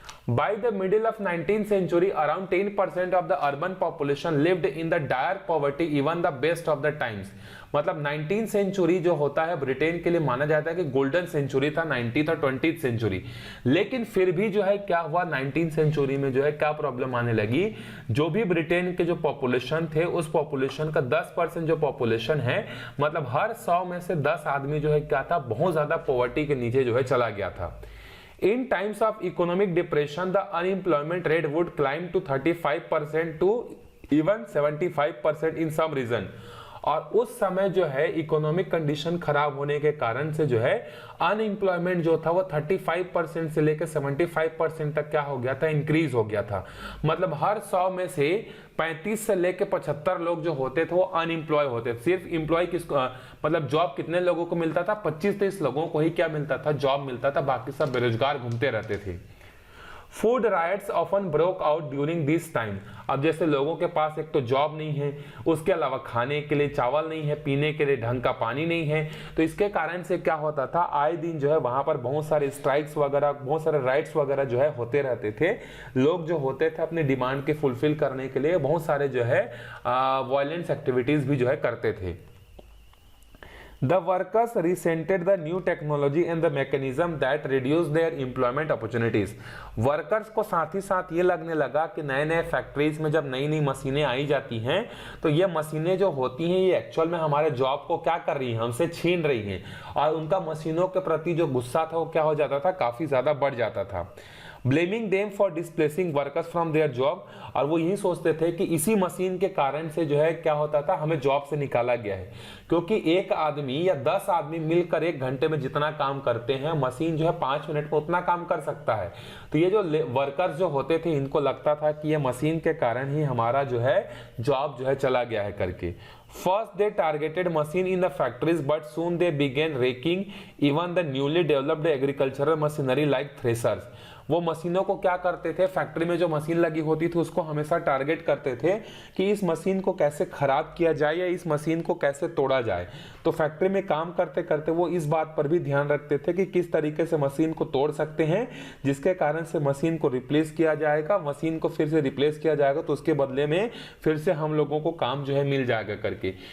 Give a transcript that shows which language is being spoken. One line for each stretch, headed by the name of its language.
English: By the middle of 19th century, around 10% of the urban population lived in the dire poverty, even the best of the times.
Hindi: मतलब 19th century जो होता है Britain के लिए माना जाता है कि गोल्डन सेंचुरी था, 19th और 20th सेंचुरी। लेकिन फिर भी जो है क्या हुआ, 19th सेंचुरी में जो है क्या प्रॉब्लम आने लगी, जो भी ब्रिटेन के जो पॉपुलेशन थे उस पॉपुलेशन का 10% जो पॉपुलेशन है, मतलब हर 100 में से 10 आदमी जो है क्या था, बहुत ज्यादा पॉवर्टी के नीचे जो है चला गया था।
English: In times of economic depression, the unemployment rate would climb to 35% to even 75% in some region.
Hindi: और उस समय जो है इकोनॉमिक कंडीशन खराब होने के कारण से जो है अनएम्प्लॉयमेंट जो था वो 35% से लेकर 75% तक क्या हो गया था, इंक्रीज हो गया था। मतलब हर 100 में से 35 से लेकर 75 लोग जो होते थे वो अनएम्प्लॉय होते थे। सिर्फ एम्प्लॉय किसको, मतलब जॉब कितने लोगों को मिलता था, 25-30 लोगों को ही क्या मिलता था, जॉब मिलता था, बाकी सब बेरोजगार घूमते रहते थे।
English: Food riots often broke out during this time.
Hindi: अब जैसे लोगों के पास एक तो जॉब नहीं है, उसके अलावा खाने के लिए चावल नहीं है, पीने के लिए ढंग का पानी नहीं है, तो इसके कारण से क्या होता था, आए दिन जो है वहां पर बहुत सारे स्ट्राइक्स वगैरह, बहुत सारे राइट्स वगैरह जो है होते रहते थे। लोग जो होते थे अपनी डिमांड के फुलफिल करने के लिए बहुत सारे जो है वायलेंस एक्टिविटीज भी जो है करते थे।
English: The workers resented the new technology and the mechanism that reduced their employment opportunities.
Hindi: Workers को साथ ही साथ ये लगने लगा कि नए नए फैक्ट्रीज में जब नई नई मशीनें आई जाती हैं तो ये मशीनें जो होती हैं ये एक्चुअल में हमारे जॉब को क्या कर रही हैं, हमसे छीन रही हैं, और उनका मशीनों के प्रति जो गुस्सा था वो क्या हो जाता था, काफी ज्यादा बढ़ जाता था।
English: blaming them for displacing workers from their job,
Hindi: और वो यही सोचते थे कि इसी मशीन के कारण से जो है क्या होता था, हमें जॉब से निकाला गया है, क्योंकि एक आदमी या 10 आदमी मिलकर 1 घंटे में जितना काम करते हैं, मशीन जो है 5 मिनट में उतना काम कर सकता है। तो ये जो वर्कर्स जो होते थे, इनको लगता था कि ये मशीन के कारण ही हमारा जो है जॉब जो है चला गया है करके।
English: First they targeted machine in the factories, but soon they began raking even the newly developed agricultural machinery like threshers.
Hindi: वो मशीनों को क्या करते थे, फैक्ट्री में जो मशीन लगी होती थी उसको हमेशा टारगेट करते थे कि इस मशीन को कैसे खराब किया जाए या इस मशीन को कैसे तोड़ा जाए। तो फैक्ट्री में काम करते करते वो इस बात पर भी ध्यान रखते थे कि किस तरीके से मशीन को तोड़ सकते हैं, जिसके कारण से मशीन को रिप्लेस किया जाएगा, मशीन को फिर से रिप्लेस किया जाएगा तो उसके बदले में फिर से हम लोगों को काम जो है मिल जाएगा करके।